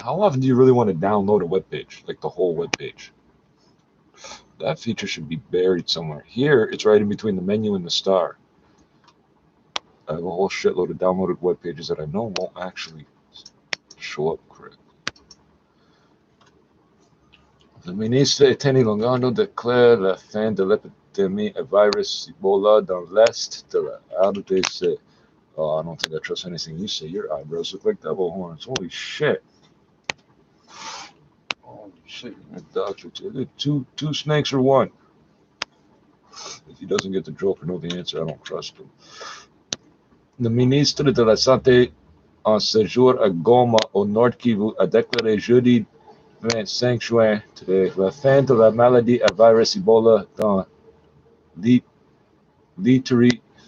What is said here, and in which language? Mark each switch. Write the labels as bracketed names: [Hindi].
[English] How often do you really want to download a web page? Like the whole web page? That feature should be buried somewhere. Here, it's right in between the menu and the star. I have a whole shitload of downloaded web pages that I know won't actually show up correctly. [French] Le ministre Eteni Longondo déclare la fin de l'épidémie à virus Ebola dans l'est de la RDC. [English] Oh, I don't think I trust anything you say. Your eyebrows look like devil horns. Holy shit. Holy shit. Doctor, two snakes or one? If he doesn't get the joke or know the answer, I don't trust him. [French] Le ministre de la Santé en séjour à Goma, au Nord Kivu, a déclaré jeudi 25 juin la fin de la maladie à virus Ebola dans l'Ituri.